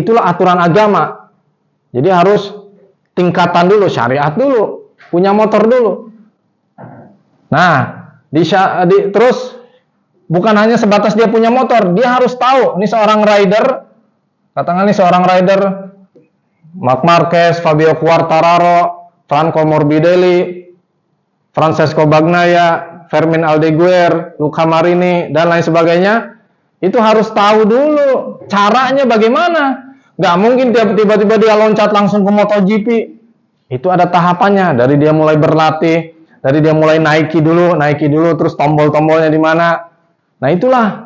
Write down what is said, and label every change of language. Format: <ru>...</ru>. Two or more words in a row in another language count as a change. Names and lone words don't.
<id>Itulah aturan agama. Jadi harus tingkatan dulu, syariat dulu. Punya motor dulu. Nah, terus bukan hanya sebatas dia punya motor, dia harus tahu. Ini seorang rider, katakan ini seorang rider, Marc Marquez, Fabio Quartararo, Franco Morbidelli, Francesco Bagnaia, Fermin Aldeguer, Luca Marini, dan lain sebagainya. Itu harus tahu dulu caranya bagaimana. Gak mungkin tiba-tiba dia loncat langsung ke MotoGP. Itu ada tahapannya, dari dia mulai berlatih, Dari dia mulai naiki dulu, terus tombol-tombolnya di mana. Nah itulah.</id>